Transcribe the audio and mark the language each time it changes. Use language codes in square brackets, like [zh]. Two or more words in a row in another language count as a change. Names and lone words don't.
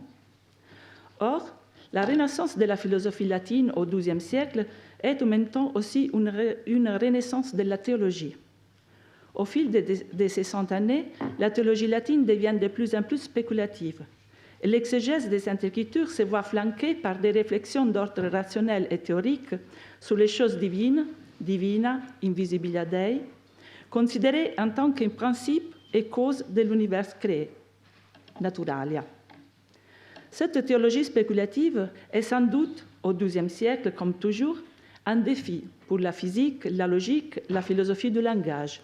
[fr] Or, la renaissance de la philosophie latine au XIIe siècle est en même temps aussi une renaissance de la théologie. Au fil de ces 100 années, la théologie latine devient de plus en plus spéculative. L'exégèse des Saintes Écritures se voit flanquée par des réflexions d'ordre rationnel et théorique sur les choses divines, [la] divina, invisibilia Dei, [fr] considérées en tant que principe et cause de l'univers créé, naturalia. Cette théologie spéculative est sans doute, au XIIe siècle, comme toujours, un défi pour la physique, la logique, la philosophie du langage.